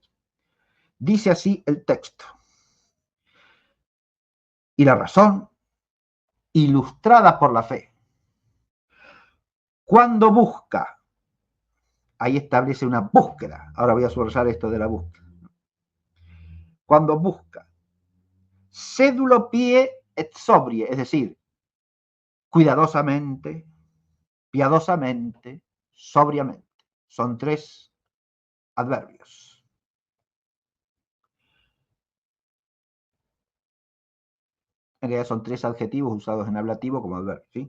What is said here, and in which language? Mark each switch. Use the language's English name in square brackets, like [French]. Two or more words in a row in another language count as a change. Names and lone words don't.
[Spanish] Dice así el texto: y la razón, ilustrada por la fe, cuando busca, ahí establece una búsqueda. Ahora voy a subrayar esto de la búsqueda. Cuando busca, [Latin] sédulo pie et sobrie, [Spanish] es decir, cuidadosamente, piadosamente, sobriamente. Son tres adverbios. En realidad son tres adjetivos usados en ablativo como adverbio, ¿sí?